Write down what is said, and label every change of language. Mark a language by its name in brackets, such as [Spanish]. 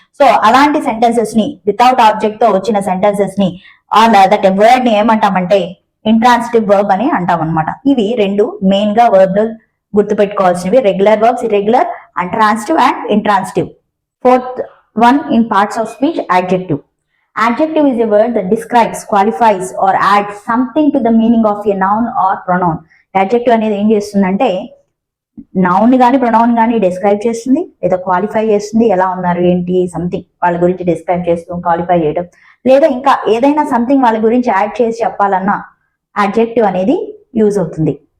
[Telugu] So అలాంటి sentences ని without object తో వచ్చిన సెంటెన్సెస్ ని దట్ వర్డ్ ని ఏమంటామంటే ఇంట్రాన్సిటివ్ వర్బ్ అని అంటాం అనమాట. ఇవి 2 మెయిన్ గా verb గుర్తుపెట్టుకోవాల్సినవి. Regular verbs irregular and transitive and intransitive. [English] Fourth one in parts of speech adjective. Adjective is a word that describes, qualifies or adds something to the meaning of a noun or pronoun. [Telugu] Adjective అనేది ఏం చేస్తుందంటే noun గానీ pronoun గానీ describe చేస్తుంది లేదా qualify చేస్తుంది. ఎలా ఉన్నారు ఏంటి సంథింగ్ వాళ్ళ గురించి డిస్క్రైబ్ చేస్తూ క్వాలిఫై చేయడం లేదా ఇంకా ఏదైనా సంథింగ్ వాళ్ళ గురించి యాడ్ చేసి చెప్పాలన్నా అడ్జెక్టివ్ అనేది యూజ్ అవుతుంది.